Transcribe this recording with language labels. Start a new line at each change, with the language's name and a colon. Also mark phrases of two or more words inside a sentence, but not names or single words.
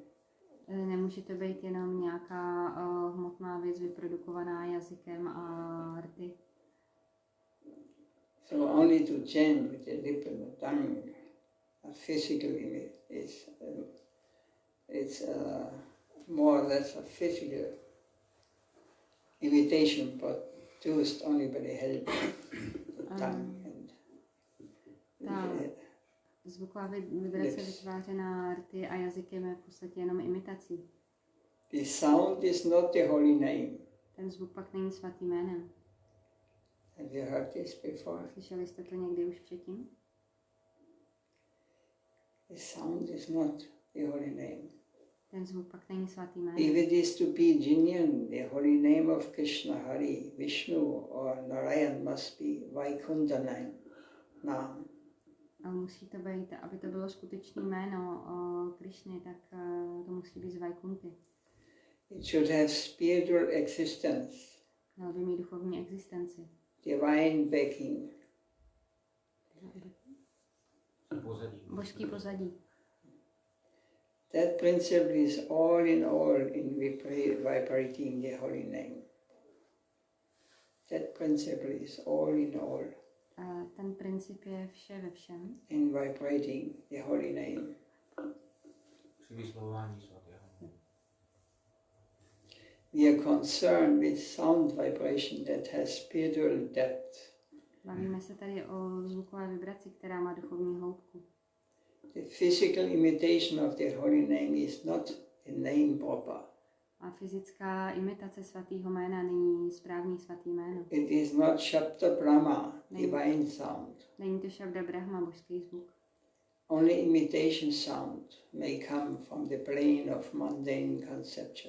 Czech: Nemůže to být jenom nějaká hmotná věc vyprodukovaná jazykem a rty.
English: So only to chant with the lip and the tongue, a physical image it's more or less a physical imitation, produced only by the help of the tongue and
Czech: zvuková vibrace vytvářená rty a jazykem je v podstatě jenom imitací.
English: The sound is not the holy name.
Czech: Ten zvuk pak není svatým jménem.
English: Have you heard this before?
Czech: Slyšeli jste to někdy už předtím?
English: The sound is not the holy name.
Czech: Ten zvuk pak není svatým jménem.
English: If it is to be genuine, the holy name of Krishna, Hari, Vishnu or Narayan must be Vaikuntha name.
Czech: A musí to být, aby to bylo skutečné jméno Krišny, tak to musí být z Vaikunty.
English: It should have spiritual existence,
Czech: Měl by mít duchovní existenci.
English: divine backing.
Czech: Božský pozadí.
English: That principle is all in vibrating the holy name. That principle is all in all.
Czech: Ten princip je vše ve všem.
English: In vibrating the holy name.
Czech: Při vyslovování svatého.
English: We are concerned with sound vibration that has spiritual depth.
Czech: Bavíme se tady o zvukové vibraci, která má duchovní hloubku.
English: The physical imitation of the holy name is not the name proper.
Czech: A fyzická imitace svatého jména není správný svatý jméno.
English: It is not Shabda Brahma, divine sound.
Czech: Není to Šabda Brahma, božský zvuk.
English: Only imitation sound may come from the plane of mundane conception.